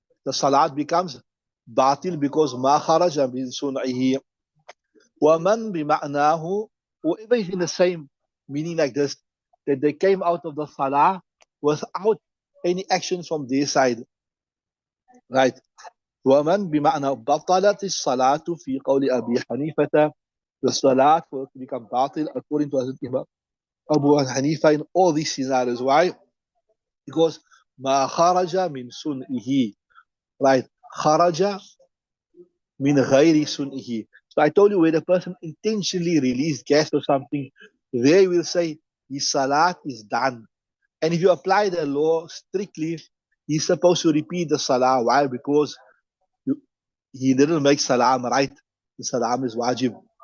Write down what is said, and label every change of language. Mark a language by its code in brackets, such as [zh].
[en] The salat becomes batil because [ar] ma kharaja min sun'ihi. وَمَنْ بِمَعْنَاهُ. [en] Whoever is in the same meaning like this, that they came out of the salah without any action from their side, right? [ar] وَمَنْ بِمَعْنَى بَطَلَتِ الصَّلَاةُ في قول أبي حنيفة. [en] The salat will become batil according to Hazrat Imam Abu Hanifa in all these scenarios. Why? Because [ar] ما خرج من سنئه, right? خرج min ghairi sun'ihi. [en] So I told you when a person intentionally released gas or something, they will say his salat is done. And if you apply the law strictly, he's supposed to repeat the salah. Why? Because you, he didn't make salam right. The salam is wajib.